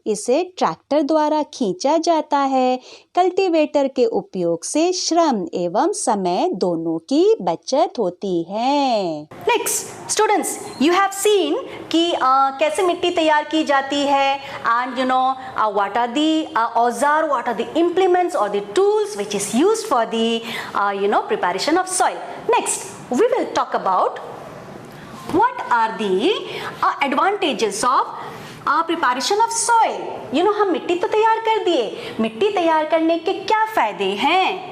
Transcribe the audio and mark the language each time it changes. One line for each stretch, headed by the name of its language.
Hindi: इसे ट्रैक्टर द्वारा खींचा जाता है। कल्टीवेटर के उपयोग से श्रम एवं समय दोनों की बचत होती है।
English: next students, you have seen
Hindi: कि कैसे मिट्टी तैयार की जाती है
English: And you know what are the औजार, what are the implements और the tools which is used for the preparation of soil. Next we will talk about what are the advantages of preparation of soil।
Hindi: हम मिट्टी तो तैयार कर दिए, मिट्टी तैयार करने के क्या फायदे हैं?